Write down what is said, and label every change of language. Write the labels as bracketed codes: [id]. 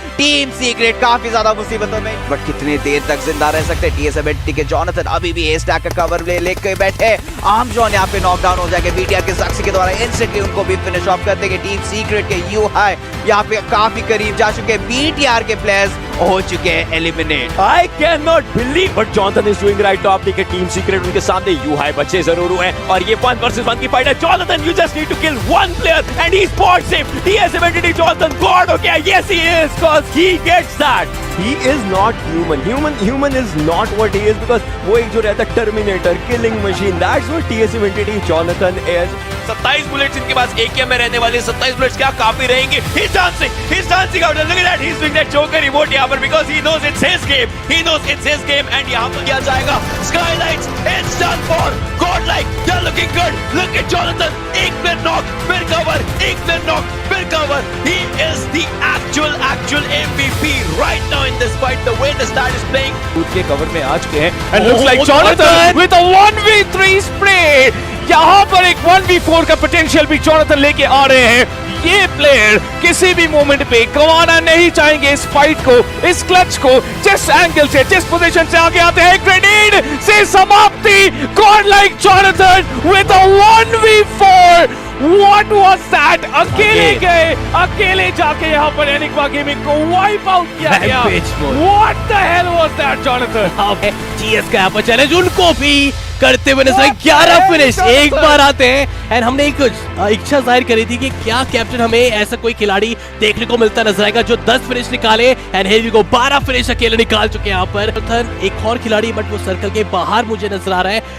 [hi] Team secret काफी ज्यादा मुसीबतों में, बट कितनी देर तक जिंदा रह सकते TS70 के जॉनथन अभी भी ए स्टैक का कवर लेके बैठे। आर्म जॉन यहाँ पे नॉकडाउन हो जाएंगे BTR के जक्सी के द्वारा, इंस्टेंटली उनको भी फिनिश ऑफ कर देंगे। टीम सीक्रेट के यू हाई यहाँ पे काफी करीब जा चुके, BTR के प्लेयर्स हो चुके हैं eliminate. [en] I cannot believe what Jonathan is doing right now। [hi] देखिए टीम सीक्रेट उनके सामने यू हाई बच्चे जरूर हुए हैं और ये 1 versus 1 की फाइट है। [en] Jonathan, you just need to kill one player and he spots him। TS70 Jonathan God हो गया। Yes he is, cause he gets that। he is not human is not what he is, because [hi] वो एक जो रहता है terminator, killing machine, [en] that's what TSM entity Jonathan is. [hi] 27 bullets इनके पास AKM में रहने वाले 27 बुलेट्स क्या काफी रहेंगे. [en] He's dancing out there. Look at that, he's doing that Joker emote यहाँ पर, because he knows it's his game and [hi] यहाँ पर किया जाएगा. [en] Skylights, it's done for. Godlike, they're looking good. Look at Jonathan, [hi] एक प्लेयर नॉक, फिर cover, एक player knock, फिर cover. [en] He is the actual MVP right now in this fight. The way the stat is playing. [hi] खुद के cover में आ चुके हैं. [en] And looks like Jonathan with a 1v3 spray. [hi] यहाँ पर एक 1v4 का पोटेंशियल भी जोनाथन लेके आ रहे हैं. ये प्लेयर किसी भी मोमेंट पे गंवाना नहीं चाहेंगे इस फाइट को, इस क्लच को. जिस एंगल से, जिस पोजीशन से आगे आते हैं, ग्रेनेड से समाप्ति. [en] Godlike Jonathan with a 1v4. What was that? [hi] अकेले गए, अकेले जाके यहाँ पर एनिग्मा गेमिंग को वाइप आउट किया गया. [en] What the hell was that, Jonathan? [hi] TS का यहाँ पर चैलेंज उनको भी करते हुए नजर आए. 11 फिनिश एक बार आते हैं. एंड हमने एक इच्छा जाहिर करी थी कि क्या कैप्टन हमें ऐसा कोई खिलाड़ी देखने को मिलता नजर आएगा जो 10 फिनिश निकाले. एंड हेवी को 12 फिनिश अकेले निकाल चुके हैं यहाँ पर. एक और खिलाड़ी बट वो सर्कल के बाहर मुझे नजर आ रहा है.